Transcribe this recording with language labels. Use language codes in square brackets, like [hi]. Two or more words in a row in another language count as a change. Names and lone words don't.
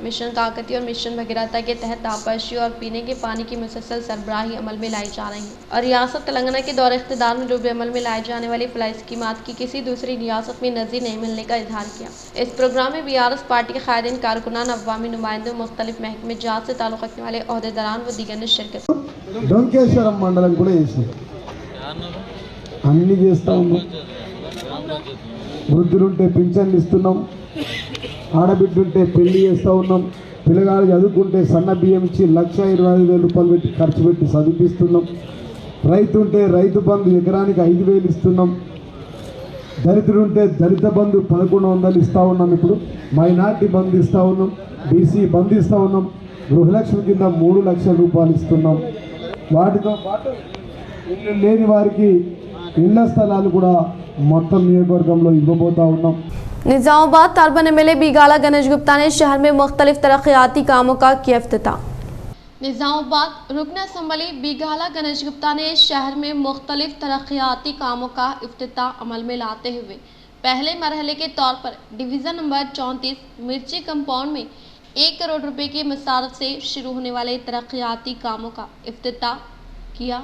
[ur] مشن کاکتی اور مشن بھگیرتا کے تحت آبپاشی اور پینے کے پانی کی مسلسل سربراہی عمل میں لائی جا رہی ہے اور ریاست تلنگانہ کے دور اقتدار میں روبے عمل میں لائے جانے والی فلاح اسکیمات کی کسی دوسری ریاست میں نظیر نہیں ملنے کا اظہار کیا۔ اس پروگرام میں BRS پارٹی کے قائدین، کارکنان، عوامی نمائندوں، مختلف محکمے جات سے تعلق رکھنے والے عہدیداران و دیگر نے شرکت۔ [te] డొంకేశ్వరం మండలం కూడా వేసి అన్ని చేస్తూ ఉన్నాం। వృద్ధులుంటే పింఛన్లు ఇస్తున్నాం, ఆడబిడ్డుంటే పెళ్లి చేస్తూ ఉన్నాం, పిల్లగాడు చదువుకుంటే సన్న బియ్యం ఇచ్చి 1,25,000 రూపాయలు పెట్టి ఖర్చు పెట్టి చదివిస్తున్నాం। రైతు ఉంటే రైతు బంధు ఎకరానికి 5,000 ఇస్తున్నాం। దళితుడుంటే దళిత బంధు 1,100 ఇస్తూ ఉన్నాం। ఇప్పుడు మైనార్టీ బంధు ఇస్తూ ఉన్నాం, BC బంధు ఇస్తూ ఉన్నాం, గృహలక్ష్మి కింద 3 లక్షల రూపాయలు ఇస్తున్నాం। వాటితో పాటు ఇల్లు లేని వారికి ఇళ్ల స్థలాలు కూడా మొత్తం నియోజకవర్గంలో ఇవ్వబోతా ఉన్నాం। [ur] نظام آباد اربن MLA بیگالا گنیش گپتا نے شہر میں مختلف ترقیاتی کاموں کا کیا افتتاح. نظام آباد رکن اسمبلی بیگالا گنیش گپتا نے شہر میں مختلف ترقیاتی کاموں کا افتتاح عمل میں لاتے ہوئے پہلے مرحلے کے طور پر ڈویژن نمبر 34 مرچی کمپاؤنڈ میں 1 کروڑ روپے کی مصارف سے شروع ہونے والے ترقیاتی کاموں کا افتتاح کیا.